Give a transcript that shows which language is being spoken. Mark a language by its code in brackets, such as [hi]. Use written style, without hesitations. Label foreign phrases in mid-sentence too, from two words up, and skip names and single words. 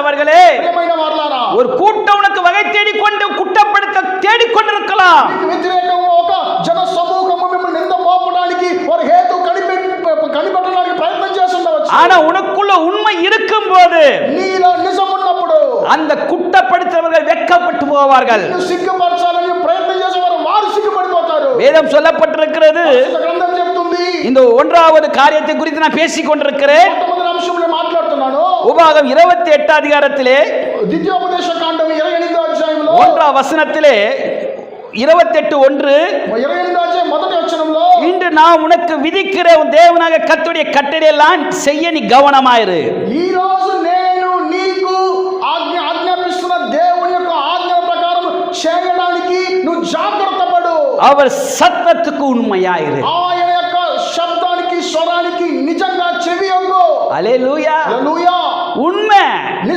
[ta] பிரியமானவர்களே, ஒரு கூட்டம் உனக்கு வகை தேடிக்கொண்டு குற்றப்படுத்த தேடிக்கொண்டிருக்கலாம். [te] వ్యతిరేకంగా ఒక జన సమూహము మిమ్మల్ని నింద మోపడానికి వారు హేతు కనిపెట్టడానికి ప్రయత్నం చేస్తుండవచ్చు. [ta] ஆனா உனக்குள்ள உண்மை இருக்கும் போது [te] నీలో నిజం ఉన్నప్పుడు [ta] அந்த குற்றப்படுத்துறவர்கள் வெட்கப்பட்டு போவார்கள். [te] సిగ్గుపరచాలని ప్రయత్నం చేసేవారు వారు సిగ్గుపడిపోతారు. [ta] வேதம் சொல்லப்பட்டிருக்கிறது. [te] గ్రంథం చెప్తుంది. [ta] இந்த ஒன்றாவது காரியத்தை குறித்து நான் பேசிக் கொண்டிருக்கிறேன். [te] మొదటి అంశంలో మాట్లాడుతున్నాను. [ta] உபாகம் 28 அதிகாரத்திலே [te] ద్వితీయోపదేశ కాండం 28వ అధ్యాయంలో [ta] 1ஆம் வசனத்திலே 28:1 [te] 28వ అధ్యాయం మొదటి వచనంలో [ta] இன்று நான் உனக்கு விதிக்கிற உன் தேவனாக கர்த்தருடைய கட்டளையெல்லாம் செய்ய நீ கவனமாயிரு. [te] ఈ రోజు నేను నీకు ఆజ్ఞాపిస్తున్న దేవుని యొక్క ఆజ్ఞల ప్రకారం చేయడానికి నువ్వు జాగ్రత్త పడు. [ta] அவர் சத்தத்துக்கு உண்மையாயிரு. [te] ఆయన యొక్క శబ్దానికి స్వరానికి నిజంగా చెవియొగ్గు. [ta] அல்லேலூயா. [te] హల్లెలూయా. [ta] உண்மை